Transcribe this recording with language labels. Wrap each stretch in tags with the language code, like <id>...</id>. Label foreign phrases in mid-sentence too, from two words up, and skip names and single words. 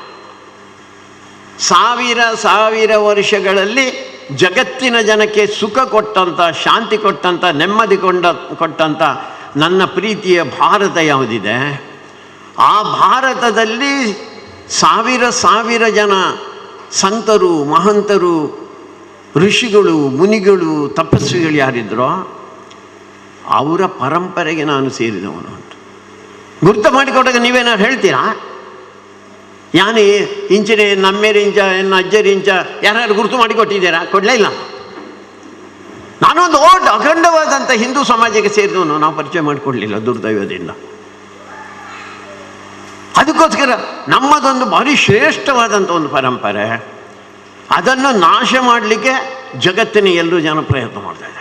<kn>1000 ವರ್ಷಗಳಲ್ಲಿ ಜಗತ್ತಿನ ಜನಕ್ಕೆ ಸುಖ ಕೊಟ್ಟಂಥ, ಶಾಂತಿ ಕೊಟ್ಟಂಥ, ನೆಮ್ಮದಿ ಕೊಟ್ಟಂಥ ನನ್ನ ಪ್ರೀತಿಯ ಭಾರತ ಯಾವುದಿದೆ, ಆ ಭಾರತದಲ್ಲಿ ಸಾವಿರ ಸಾವಿರ ಜನ ಸಂತರು, ಮಹಂತರು, ಋಷಿಗಳು, ಮುನಿಗಳು, ತಪಸ್ವಿಗಳು ಯಾರಿದ್ರೋ ಅವರ ಪರಂಪರೆಗೆ ನಾನು ಸೇರಿದವನು ಅಂತ ಗುರ್ತು ಮಾಡಿಕೊಟ್ಟಾಗ ನೀವೇನಾದ್ರು ಹೇಳ್ತೀರಾ?</kn> <tcy>ಯಾನೇ ಇಂಚಿನ ನಮ್ಮೇರಿ ಇಂಚ ಎನ್ನ ಅಜ್ಜರಿ ಇಂಚ</tcy> <kn>ಯಾರು ಗುರುತು ಮಾಡಿಕೊಟ್ಟಿದ್ದೀರಾ? ಕೊಡಲೇ ಇಲ್ಲ. ನಾನೊಂದು ಅಖಂಡವಾದಂಥ ಹಿಂದೂ ಸಮಾಜಕ್ಕೆ ಸೇರಿದವನು, ನಾವು ಪರಿಚಯ ಮಾಡಿಕೊಡ್ಲಿಲ್ಲ ದುರ್ದೈವದಿಂದ. ಅದಕ್ಕೋಸ್ಕರ ನಮ್ಮದೊಂದು ಭಾರಿ ಶ್ರೇಷ್ಠವಾದಂಥ ಒಂದು ಪರಂಪರೆ, ಅದನ್ನು ನಾಶ ಮಾಡಲಿಕ್ಕೆ ಜಗತ್ತಿನ ಎಲ್ಲರೂ ಜನ ಪ್ರಯತ್ನ ಮಾಡ್ತಾಯಿದ್ದಾರೆ.</kn>